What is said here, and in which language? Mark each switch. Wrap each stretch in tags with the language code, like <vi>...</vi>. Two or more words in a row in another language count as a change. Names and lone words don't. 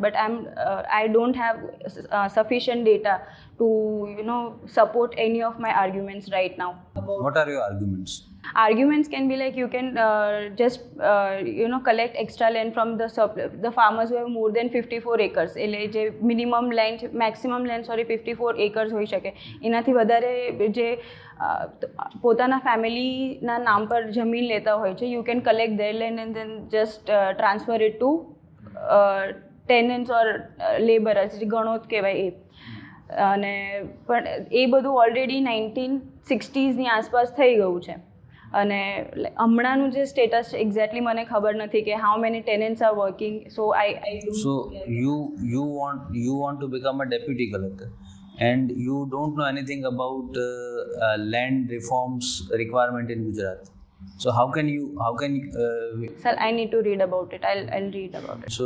<en>But I don't have sufficient data to support any of my arguments right now. What are your arguments? Arguments can be like you can just collect extra land from the surplus. The farmers who have more than 54 acres,</en> <gu>એટલે જે</gu> <en>minimum land maximum land</en> <gu>54 acres હોઈ શકે, એનાથી વધારે જે પોતાના ફેમિલીના નામ પર જમીન લેતા હોય છે,</gu> <en>you can collect their land and then just transfer it to tenants or laborers,</en> <gu>જે ગણોત કહેવાય એ. અને પણ એ બધું ઓલરેડી 1960s આસપાસ થઈ ગયું છે. અને હમણાંનું જે સ્ટેટસ છે એક્ઝેક્ટલી મને ખબર નથી કે</gu> <en>how many tenants are working. સો So you want to become a deputy collector and you don't know anything about land reforms requirement in Gujarat. So how can Sir, I need to read about it. I'll read about it.</en>